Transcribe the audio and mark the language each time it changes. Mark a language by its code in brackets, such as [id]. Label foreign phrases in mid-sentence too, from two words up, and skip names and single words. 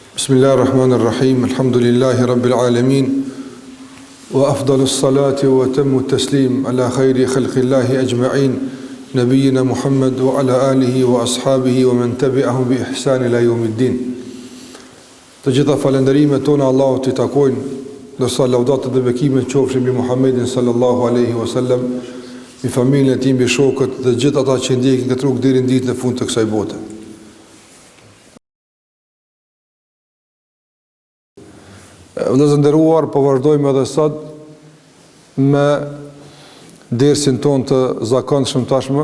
[ar] بسم الله الرحمن الرحيم. الحمد لله رب العالمين. وأفضل الصلاة وأتم التسليم على خير خلق الله أجمعين. نبينا محمد وعلى آله وأصحابه ومن تبعهم بإحسان إلى يوم الدين. [sq] Të gjitha falënderimet tona Allahut i takojnë, ndërsa laudatat dhe bekimet qofshin mbi Muhammedin [ar] صلى الله عليه وسلم, [sq] mbi familjen e tij, mbi shokët dhe gjithë ata që ndjekin këtë rrugë deri në ditën e fundit të kësaj bote. Vëllezër nderuar, po vazhdojmë edhe sot me dersin ton të zakonshëm tashmë